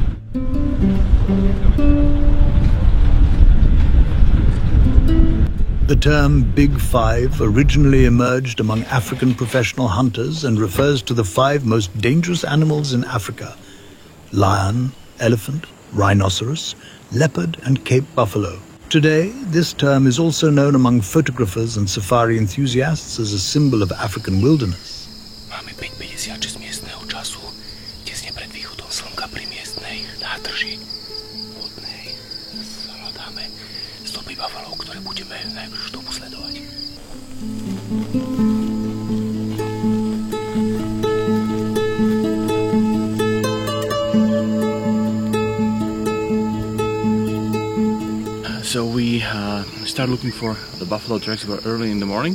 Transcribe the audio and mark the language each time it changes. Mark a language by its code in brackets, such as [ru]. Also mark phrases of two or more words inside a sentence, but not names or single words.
[en] The term Big Five originally emerged among African professional hunters and refers to the 5 most dangerous animals in Africa: lion, elephant, rhinoceros, leopard, and Cape buffalo. Today, this term is also known among photographers and safari enthusiasts as a symbol of African wilderness. [sk] Máme 5:56 miestného času, tesne pred východom slnka pri miestnej nádrži vodnej. Hľadáme stopy bufalov, ktoré budeme najbližšiu dobu sledovať. [en] So we start looking for the buffalo tracks very early in the morning.